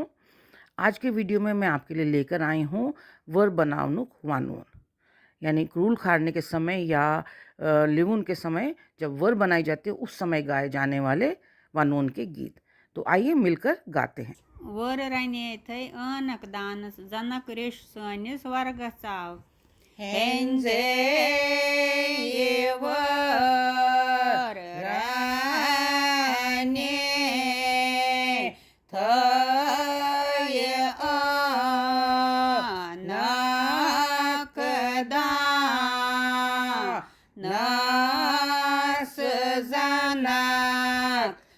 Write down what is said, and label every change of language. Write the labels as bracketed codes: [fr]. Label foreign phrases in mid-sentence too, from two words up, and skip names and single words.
[hi] आज के वीडियो में मैं आपके लिए लेकर आई हूँ [ks] वर बनावनुक वानून, [hi] यानी क्रूल खारने के समय या लिवुन के समय जब वर बनाई जाती है उस समय गाए जाने वाले वानून के गीत। तो आइए मिलकर गाते हैं। [ks] वर रने थै अनक दानस जनक रेश सनिस वर्गस आव हेंजे ये वर रने थै अनक दानस जनक